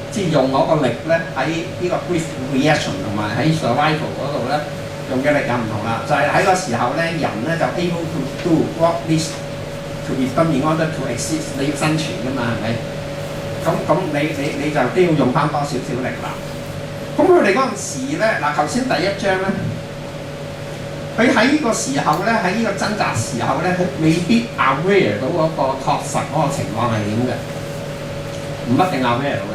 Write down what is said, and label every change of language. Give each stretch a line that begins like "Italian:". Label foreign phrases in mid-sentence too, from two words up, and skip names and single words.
Cantonese: 即係用我個力咧喺呢個
English: grief reaction
Cantonese: 同埋喺 survival 嗰度咧用嘅力又唔同啦。
English: 就係喺個時候咧，
Cantonese: 人咧就
English: able to do what needs to be done in order to exist，
Cantonese: 你要生存㗎嘛，係咪？咁你就都要用翻多少少力啦。咁佢哋嗰陣時咧，嗱頭先第一章咧，佢喺呢個時候咧，喺呢個掙扎時候咧，佢未必 aware 到嗰個確實嗰個情況係點嘅，唔一定 aware 到嘅。